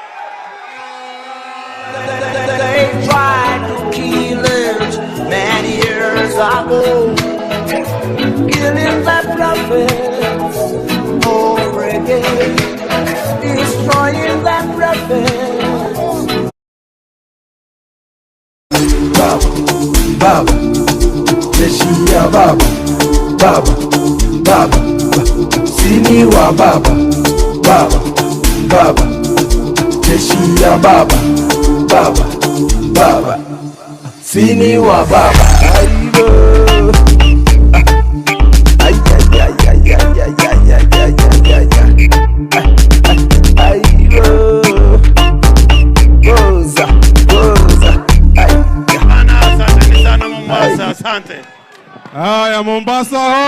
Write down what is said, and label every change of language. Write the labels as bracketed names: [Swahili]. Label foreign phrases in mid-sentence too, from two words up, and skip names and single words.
[English] They tried to kill us many years ago, killing the prophets over again, destroying the prophets. [Swahili] Baba, Baba, Jeshia Baba, Baba, Baba, Sini wa Baba, Baba, Baba, Jeshia Baba, Baba, Baba, Sini wa Baba. Ay, ay, ay, ay, ay, ay, ay, ay, ay, ay, ay, ay, ay, Goza, goza, ay. Asante sana Mombasa, asante. Haya, Mombasa.